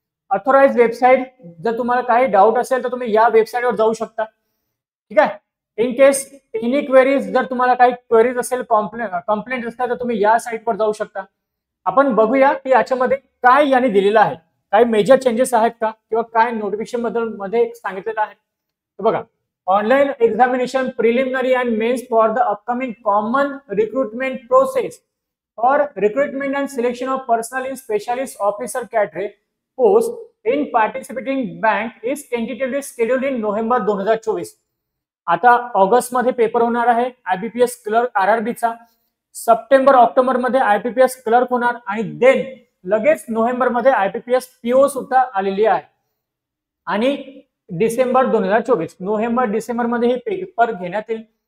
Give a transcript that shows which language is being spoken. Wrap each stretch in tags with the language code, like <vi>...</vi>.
<mr>Authorise website, जर तुम्हाला काही डाऊट असेल तर तुम्ही या वेबसाईटवर जाऊ शकता। ठीक आहे,</mr> <en>in case any queries,</en> <mr>जर तुम्हाला काही क्वेरीज असेल, कंप्लेंट असतात तर तुम्ही या साईटवर जाऊ शकता। आपण बघूया की याच्यामध्ये काय यांनी दिलेलं आहे, काही मेजर चेंजेस आहेत का किंवा काय नोटिफिकेशन मध्ये सांगितलेलं आहे। तर बघा,</mr> <en>Online examination preliminary and mains for the upcoming common recruitment process और recruitment and selection of personnel in specialist officer cadre post in participating bank is tentatively scheduled in November 2024।</en> <mr>आता ऑगस्ट मध्ये paper होणार आहे IBPS clerk आरआरबीचा, September October मध्ये IBPS clerk होणार आणि then लगेच November मध्ये आयबीपीएस पीओ सुद्धा आलेली आहे आणि डिसेंबर 2024, नोव्हेंबर डिसेंबर मध्ये हे पेपर घेण्यात येईल।</mr>